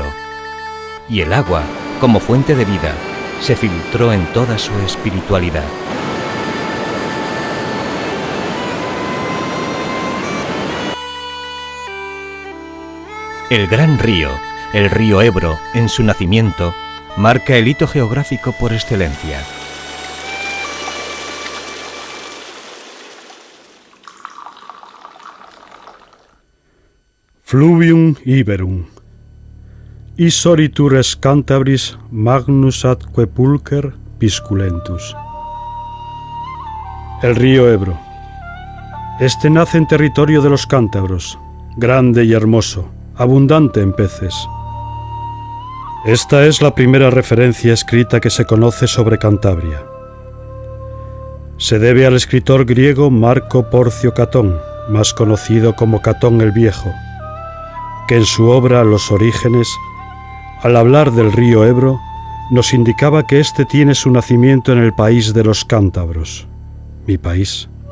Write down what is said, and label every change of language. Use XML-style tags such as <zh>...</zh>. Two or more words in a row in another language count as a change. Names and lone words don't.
<es>Y el agua, como fuente de vida, se filtró en toda su espiritualidad. El gran río, el río Ebro, en su nacimiento, marca el hito geográfico por excelencia.</es> <la>Fluvium Iberum. Isoritures Cantabris magnus atque pulcher pisculentus.</la> <es>El río Ebro. Este nace en territorio de los cántabros, grande y hermoso, abundante en peces. Esta es la primera referencia escrita que se conoce sobre Cantabria. Se debe al escritor griego Marco Porcio Catón, más conocido como Catón el Viejo, que en su obra Los Orígenes, al hablar del río Ebro, nos indicaba que éste tiene su nacimiento en el país de los cántabros, mi país.</es>